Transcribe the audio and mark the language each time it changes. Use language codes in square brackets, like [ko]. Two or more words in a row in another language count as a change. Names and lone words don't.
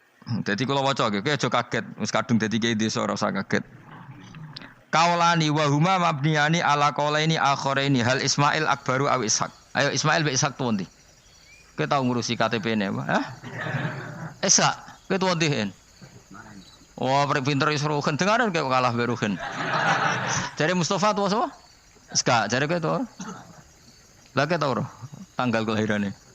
[jv] Dadi kula waca nggih, kowe aja kaget, wis kadung dadi kiai desa ora usah kaget. [ar] قولان وهما مبنيان على قولين آخرين هل إسماعيل أكبر أو إسحاق. [jv] Ayo Ismail be Ishaq tuwa ndi? Kowe tau ngurusi KTP-ne apa? Hah? Ishaq, kowe tuwa ndi hen? Oh, pinter wis Ruhin, dengaran kok kalah be Ruhin. Jare Mustafa tuwa sapa? Ishaq, jare kowe tuwa. Lah kowe tau ora tanggal kelahirane?